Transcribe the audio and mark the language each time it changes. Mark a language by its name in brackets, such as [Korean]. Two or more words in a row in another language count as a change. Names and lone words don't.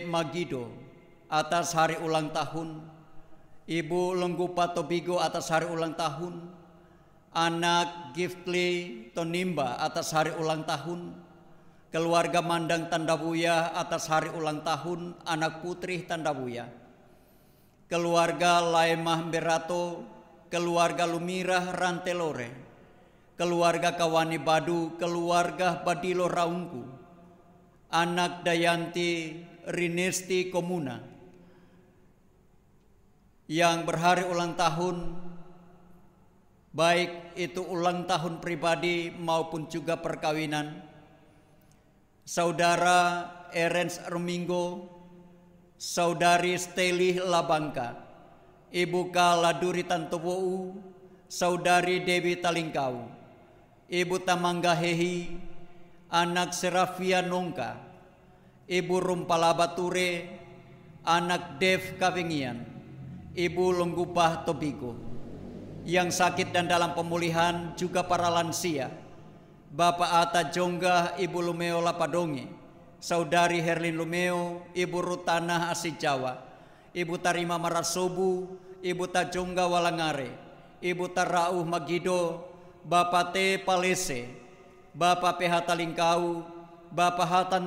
[Indonesian] Magido atas hari ulang tahun, Ibu Lenggupa Tobigo atas hari ulang tahun, anak Giftly Tonimba atas hari ulang tahun, keluarga Mandang Tandabuya atas hari ulang tahun anak putri Tandabuya, keluarga Laemah Berato, keluarga Lumirah Rantelore, keluarga Kawani Badu, keluarga Badilo Raungku, anak Dayanti Rinesti Komuna yang berhari ulang tahun, baik itu ulang tahun pribadi maupun juga perkawinan. Saudara Erens Romingo, Saudari Steli Labangka, Ibu Kaladuri Tantowou, Saudari Dewi Talingkau, Ibu Tamangga Hehi, anak Serafia Nongka, Ibu Rumpala Bature, anak Dev Kawengian, Ibu Longgubah Tobiko, yang sakit dan dalam pemulihan, juga para lansia, Bapak Ata Jongga, Ibu Lumeo Lapadonge, Saudari Herlin Lumeo, Ibu Rutanah Asih Jawa, Ibu Tarima Marasobu, Ibu Tajongga Walangare, Ibu Tarauh Magido, Bapak T Palese, Bapak PH Talingkau, Bapak Hatan